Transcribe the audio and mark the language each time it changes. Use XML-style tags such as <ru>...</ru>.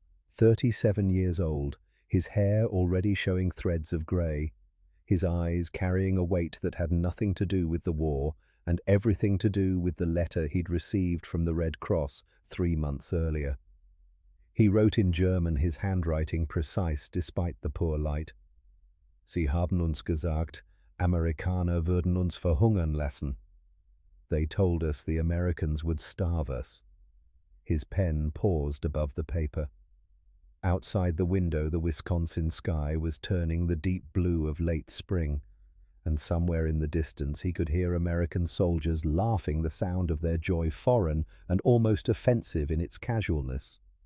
<en>37 years old, his hair already showing threads of grey, his eyes carrying a weight that had nothing to do with the war and everything to do with the letter he'd received from the Red Cross 3 months earlier. He wrote in German, his handwriting precise despite the poor light.</en> <de>Sie haben uns gesagt, Amerikaner würden uns verhungern lassen.</de> <en>They told us the Americans would starve us. His pen paused above the paper. Outside the window, the Wisconsin sky was turning the deep blue of late spring, and somewhere in the distance he could hear American soldiers laughing, the sound of their joy foreign and almost offensive in its casualness.</en>